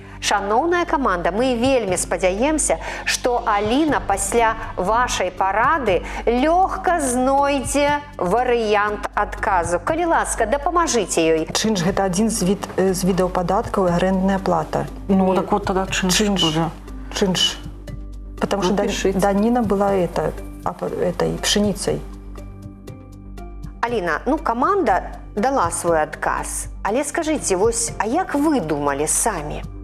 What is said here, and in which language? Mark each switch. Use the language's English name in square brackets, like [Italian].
[Belarusian] Шаноўная каманда, мы вельмі спадзяемся, што Аліна пасля вашай парады лёгка знойдзе варыянт адказу. Калі ласка, дапамажыце ёй. Чынш гэта адзін з відаў падаткаў і арэндная плата. [Russian] Ну, так вот тогда чинш. Чынш. Потому что пишите. данина была этой пшеницей. [Belarusian] Аліна, ну каманда дала свой адказ. Але скажыце, вось, а як вы думалі самі?